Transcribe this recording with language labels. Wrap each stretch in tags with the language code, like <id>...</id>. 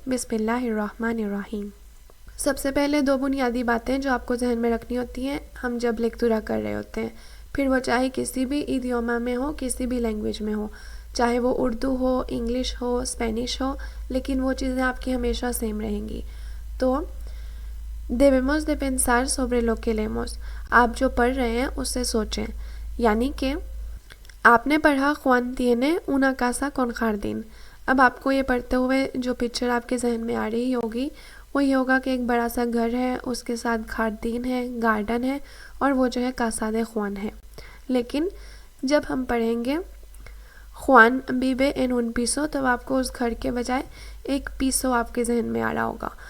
<hi>बिस्मिल्लाहिर्रहमानिर्रहीम। सबसे पहले दो बुनियादी बातें जो आपको जहन में रखनी होती हैं हम जब लेक्चरा कर रहे होते हैं, फिर वो चाहे किसी भी इडियोमा में हो, किसी भी लैंग्वेज में हो, चाहे वो उर्दू हो, इंग्लिश हो, स्पेनिश हो, लेकिन वो चीज़ें आपकी हमेशा सेम रहेंगी। तो</hi> <es>debemos de pensar sobre lo que leemos,</es> <hi>आप जो पढ़ रहे हैं उससे सोचें। यानी कि आपने पढ़ा</hi> <es>Juan tiene una casa con jardín।</es> <hi>अब आपको ये पढ़ते हुए जो पिक्चर आपके जहन में आ रही होगी वो ये होगा कि एक बड़ा सा घर है, उसके साथ खार्दीन है, गार्डन है और वो जो है कासा दे Juan है। लेकिन जब हम पढ़ेंगे</hi> <es>Juan vive en un piso,</es> <hi>तब आपको उस घर के बजाय एक पीसो आपके जहन में आ रहा होगा।</hi>